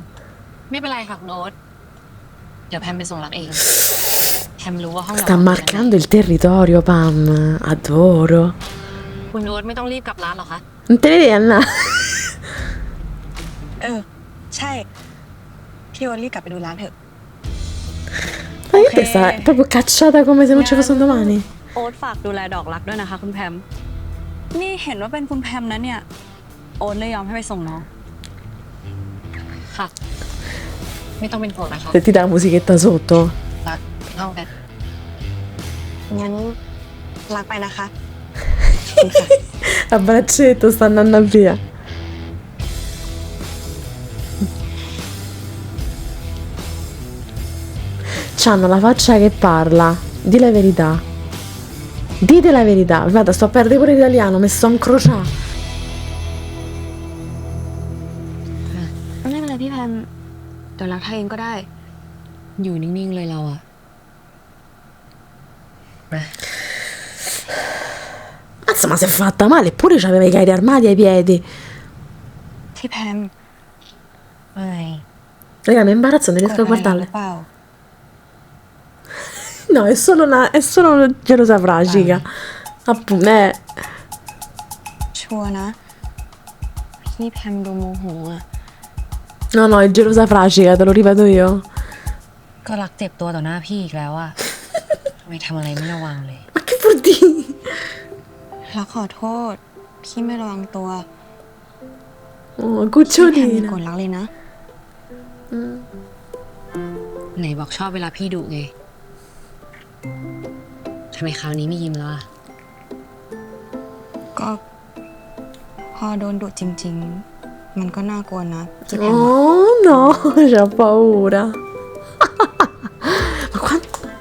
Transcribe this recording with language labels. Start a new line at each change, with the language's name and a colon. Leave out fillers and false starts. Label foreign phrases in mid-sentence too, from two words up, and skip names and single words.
Thai: ไม่เป็นไรค่ะคุณโอ๊ตเดี๋ยวแพมไปส่งรักเอง แพมรู้ว่าห้องเรา
Italian: Sta marcando il territorio, Pam. Adoro.
Thai: คุณโอ๊ตไม่ต้องรีบกลับร้านหรอคะ
Italian: Non te ne devi andare.
Thai: เออ ใช่ พี่โอ๊ตรีบกลับไปดูร้านเถอะ
Italian: Ma che te sta proprio cacciata come se non ci fosse un domani?
Thai: โอ๊ตฝากดูแลดอกรักด้วยนะคะคุณแพม นี่เห็นว่าเป็นคุณแพมนะเนี่ย โอ๊ตเลยยอมให้ไปส่งน้อง ค่ะ ไม่ต้องเป็นห่วงนะคะ
Italian: Senti la musichetta sotto.
Thai: รักห้องกัน งั้นรักไปนะคะ
Italian: A braccetto sta andando via. C'hanno la faccia che parla. Di la verità. Dite la verità. Guarda, sto a perdere pure l'italiano, mi sto incrociando.
Thai: ไม่เป็นไรพี่แพมเดี๋ยวรักทายเองก็ได้ อยู่นิ่งๆเลยเราอะมา
Italian: Mazza, ma si è fatta male, eppure c'aveva i carri armati ai piedi.
Thai: ที่แพม ไม่
Italian: Raga, mi imbarazzo, non riesco a
Thai: หรือ
Italian: guardarle.
Thai: เปล่า
Italian: No, è solo una gelosa fragica. Appunto,
Thai: ชัวร์นะ พี่แพมดูโมโหอ่ะ
Italian: No, no, è gelosa fragica, te lo ripeto io.
Thai: ก็รักเจ็บตัวต่อหน้าพี่อีกแล้วอะทำไมทำอะไรไม่ระวังเลย
Italian: Ma che vuol dire?
Thai: รักขอโทษ พี่ไม่ระวังตัว
Italian: Oh,
Thai: พี่แพมมี
Italian: cucciolina.
Thai: กฎรักเลยนะ ไหนบอกชอบเวลาพี่ดุไงทำไมคราวนี้ไม่ยิ้มแล้วอะ ก็พอโดนดุจริง ๆ มันก็น่ากลัวนะพี่แพม
Italian: Oh no, c'ha paura. Ma quanto...